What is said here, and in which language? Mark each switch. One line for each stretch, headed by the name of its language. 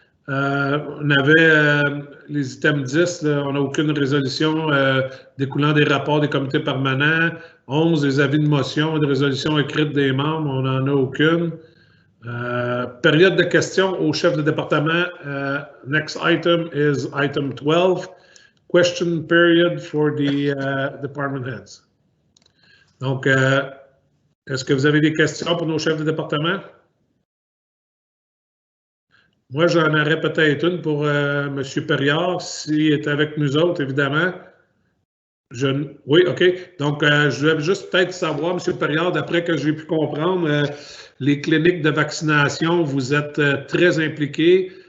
French: On avait les items 10, là, on n'a aucune résolution découlant des rapports des comités permanents. 11, les avis de motion et de résolution écrites des membres, on n'en a aucune. Période de questions au chef de département.
English: Next item is item 12. Question period for the department heads.
French: Donc, est-ce que vous avez des questions pour nos chefs de département? Moi, j'en aurais peut-être une pour M. Perriard, s'il est avec nous autres, évidemment. Oui, OK. Donc, je voulais juste peut-être savoir, M. Perriard, d'après que j'ai pu comprendre, les cliniques de vaccination, vous êtes très impliqués.